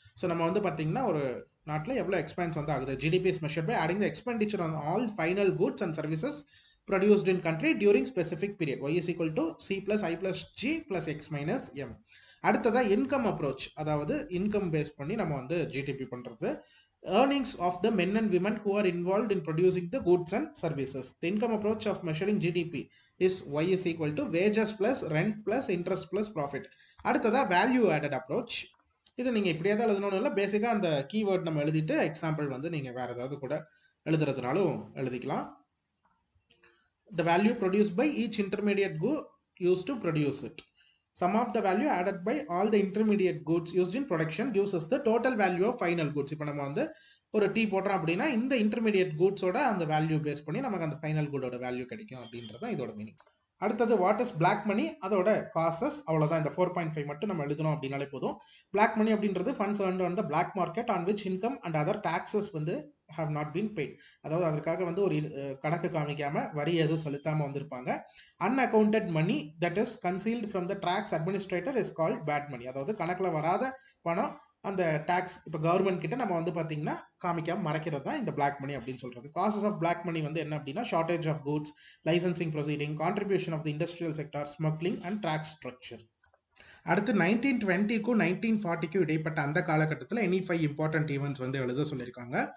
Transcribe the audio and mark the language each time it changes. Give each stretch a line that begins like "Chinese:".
Tamil: So நம்ம வந்து பார்த்தீங்கன்னா ஒரு நாட்டில் எவ்வளோ எக்ஸ்பென்ஸ் வந்து ஆகுது,
English: GDP is measured by adding the expenditure on all final goods and services produced in country during specific period. Y is equal to C plus I plus G plus X minus M.
Tamil: அடுத்ததா income approach, அதாவது income base பண்ணி நம்ம வந்து GDP பண்றது.
English: Earnings of the men and women who are involved in producing the goods and services. The income approach of measuring GDP is Y is equal to wages plus rent plus interest plus profit.
Tamil: அடுத்ததா value added approach. இது நீங்க இப்படியே தான் எழுதணும்னு இல்லை, பேசிக்கா அந்த keyword நம்ம எழுதிட்டு எக்ஸாம்பிள் வந்து நீங்க வேற ஏதாவது கூட எழுதுறதுனாலும் எழுதிக்கலாம்.
English: The value produced by each intermediate good used to produce it. Sum of the value added by all the intermediate goods used in production gives us the total value of final goods.
Tamil: இப்போ நம்ம வந்து ஒரு tea போடுறோம் அப்படின்னா இந்த intermediate கூட்ஸோட அந்த value base பண்ணி நமக்கு அந்த ஃபைனல் குடோட வேல்யூ கிடைக்கும் அப்படின்றத இதோட மீனிங். அடுத்தது
English: what is black money,
Tamil: அதோட காசஸ், அவ்வளோதான். இந்த 4.5 மட்டும் நம்ம எழுதணும் அப்படின்னாலே போதும்.
English: Black money அப்படின்றது funds earned on the black market on which income and other taxes வந்து have not been paid.
Tamil: அதாவது அதற்காக வந்து ஒரு கணக்கு காமிக்காம வரி எதுவும் செலுத்தாம வந்திருப்பாங்க.
English: unaccounted money that is concealed from the tax administrator is called bad money.
Tamil: அதாவது கணக்குல வராத பணம், அந்த டாக்ஸ் இப்போ கவர்மெண்ட் கிட்ட நம்ம வந்து பார்த்தீங்கன்னா காமிக்காம மறைக்கிறது தான் இந்த பிளாக் மணி அப்படின்னு சொல்றது.
English: causes of black money
Tamil: வந்து என்ன அப்படின்னா
English: Shortage of goods, licensing proceeding, contribution of the industrial sector, smuggling and track structure.
Tamil: அடுத்து 1920க்கும் 1940க்கும் இடைப்பட்ட அந்த காலகட்டத்தில் எனி 5 இம்பார்ட்டன்ட் ஈவெண்ட்ஸ் வந்து எழுத சொல்லியிருக்காங்க.